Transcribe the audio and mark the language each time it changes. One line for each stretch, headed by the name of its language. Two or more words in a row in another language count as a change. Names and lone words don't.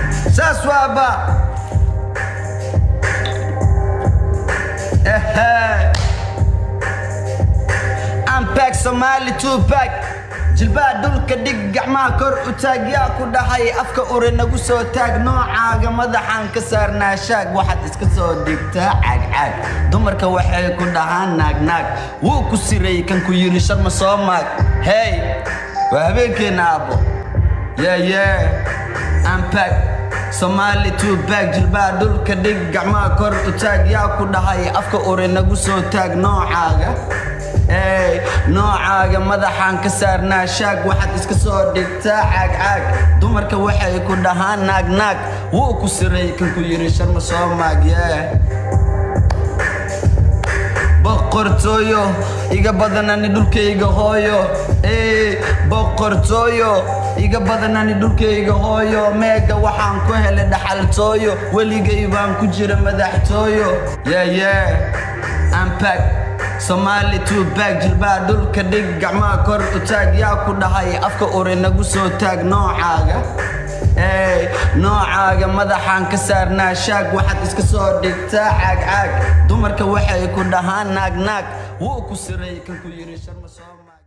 Somali: Saas waa ba. Ehe.
English: I'm back, Somali two pack.
Somali: Jilbaha dhulka dhig, gacmaha kor u taag, yaa ku dhahay, afka ure nagu soo taag, noocaaga madaxaan ka saarnaa shaag, waxaad iska soo dhigtaa caag caag. Dumarka waxay ku dhahaan naag naag, wuu ku siray kan ku yiri sharma soo maag. Hey, waa habeenkeena aabbo.
English: Yeah, yeah. I'm back, Somali two pack,
Somali: jilbaha dhulka dhig, gacmaha kor u taag, yaa ku dhahay, afka ure nagu soo taag, noocaaga. Hey, noocaaga madaxaan ka saarnaa shaag, waxaad iska soo dhigtaa caag caag. Dumarka waxay ku dhahaan naag naag, wuu ku siray kan ku yiri sharma soo maag, yeah. Boqortooyo, iga badan ani dhulkayga hooyo. Hey, boqortooyo, iga badan ani dhulkayga hooyo. Meega waxaan ku helay dhaxaltooyo, weligay baan ku jira madaxtooyo.
English: Yeah, yeah. I'm back, Somali two pack,
Somali: jilbaha dhulka dhig, gacmaha kor u taag, yaa ku dhahay, afka ure nagu soo taag, noocaaga. Hey, noocaaga madaxaan ka saarnaa shaag, waxaad iska soo dhigtaa caag caag. Dumarka waxay ku dhahaan naag naag, wuu ku siray kan ku yiri sharma soo maag.